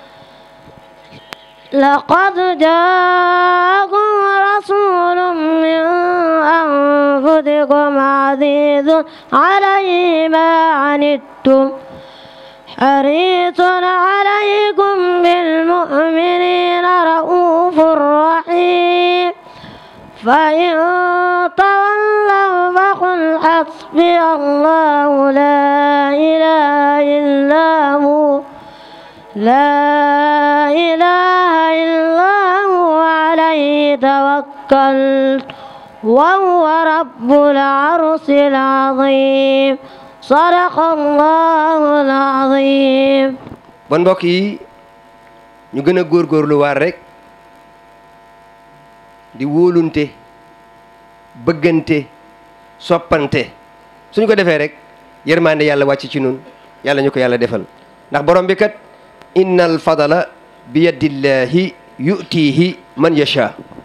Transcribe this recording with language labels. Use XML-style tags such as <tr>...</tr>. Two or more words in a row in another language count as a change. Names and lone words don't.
<ar>لقد جاءكم رسول من أنفسكم عزيز عليه ما عنتم حريص عليكم بالمؤمنين رؤوف رحيم فإن تولوا فقل حسبي الله لا إله إلا هو عليه توكلت وهو رب العرش العظيم صدق الله العظيم.</ar> <wo>bon mbokk yi ñu gën a góorgóorlu waar rek di wóolunte bëggante soppante suñ ko defee rek yërmande yàlla wàcc ci nun yàlla ñu ko yàlla defal ndax borom bi kat</wo> <ar>إن الفضل بيد الله يؤتيه من يشاء</ar>